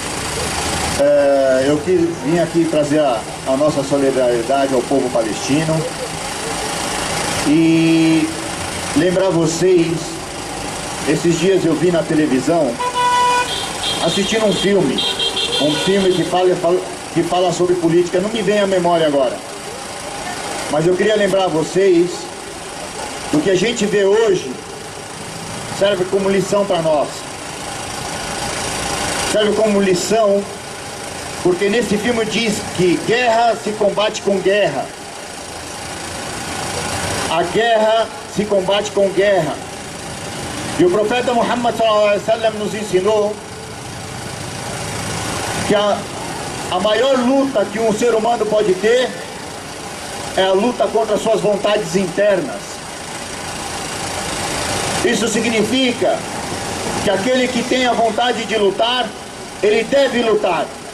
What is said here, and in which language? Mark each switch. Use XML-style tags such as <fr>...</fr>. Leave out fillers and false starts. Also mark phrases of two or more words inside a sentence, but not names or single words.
<pt>Eu vim aqui trazer a nossa solidariedade ao povo palestino e lembrar vocês, esses dias eu vi na televisão, assistindo um filme que fala sobre política, não me vem à memória agora, mas eu queria lembrar vocês do que a gente vê hoje serve como lição para nós, serve como lição, porque nesse filme diz que guerra se combate com guerra, a guerra se combate com guerra, e o profeta Muhammad</pt> <ar>صلى الله عليه وسلم</ar> <pt>nos ensinou que a maior luta que um ser humano pode ter é a luta contra suas vontades internas. Isso significa que aquele que tem a vontade de lutar, ele deve lutar.</pt>